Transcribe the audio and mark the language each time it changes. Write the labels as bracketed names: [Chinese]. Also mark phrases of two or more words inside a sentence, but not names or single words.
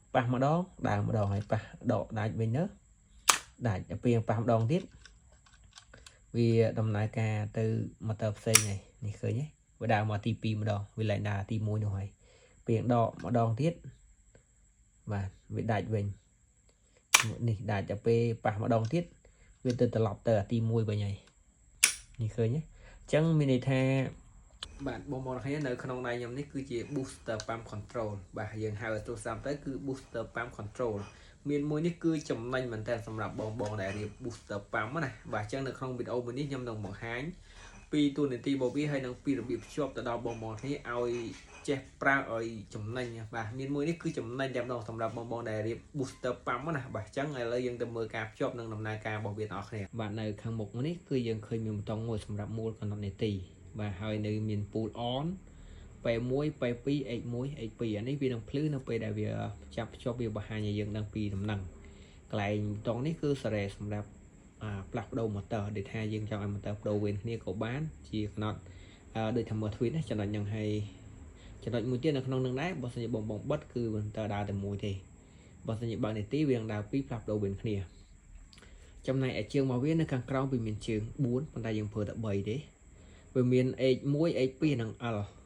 [Khmer] ប៉ះម្ដងដើរម្ដងហើយប៉ះដកដាច់វិញទៅដាច់ទៅពីប៉ះម្ដងទៀតវាដំណើរការទៅម៉ូទ័រផ្សេងហើយនេះឃើញទេវាដើរមកទី2ម្ដងវាឡើងដើរទី1នោះហើយពីដកម្ដង ទៀតបាទវាដាច់វិញនេះដាច់ទៅពេលប៉ះម្ដងទៀតវាទៅត្រឡប់ទៅទី1វិញហើយនេះឃើញទេអញ្ចឹងមានន័យថាបាទបងប្អូនគ្នានៅក្នុងដៃខ្ញុំនេះ គឺជា [English] booster pump control [Khmer] បាទយើងហៅទូរស័ព្ទទៅគឺ [English] booster pump control [Khmer] មានមួយនេះគឺចំណេញមែនតើសម្រាប់បងដែលរៀប [English] booster pump [Khmer] ណាបាទអញ្ចឹងនៅក្នុងវីដេអូមួយនេះខ្ញុំនឹងបង្ហាញពីទូនាទីរបស់វាហើយនឹងពីរបៀបភ្ជាប់ទៅដល់បងគ្នាឲ្យចេះប្រើឲ្យចំណេញបាទមានមួយនេះគឺចំណេញតែម្ដងសម្រាប់បងដែលរៀប [English] booster pump [Khmer] ណាបាទអញ្ចឹងឥឡូវយើងទៅមើលការភ្ជាប់នឹងដំណើរការរបស់វាទាំងអស់គ្នាបាទនៅខាងមុខនេះគឺយើងឃើញមានប៊ូតុងមួយសម្រាប់មូលកំណត់នាទីបាទហើយនៅមាន [English] pull on [Khmer] P1 P2 X1 X2 អានេះវានឹងភ្លឺនៅពេលដែលវាចាប់ភ្ជាប់វាបង្ហាញឲ្យយើងដឹងពីដំណឹងកន្លែងប៊ូតុងនេះគឺសារ៉េសម្រាប់ផ្លាស់ប្ដូរម៉ូទ័រដែលថាយើងចង់ឲ្យម៉ូទ័រប្ដូរវេនគ្នាក៏បានជាកំណត់ដូចថាមើល tweet ណាចំណុចហ្នឹងហើយចំណុចមួយទៀតនៅក្នុងនឹងដែរបើសិនជាបងបិទគឺម៉ូទ័រដើរតែមួយទេបើសិនជាបើកនីតិវានឹងដើរពីរផ្លាស់ប្ដូរវេនគ្នាចំណែកឯជើងរបស់វានៅខាងក្រោមវាមានជើង4ប៉ុន្តែយើងប្រើតែ3ទេវាមាន X1 X2 និង L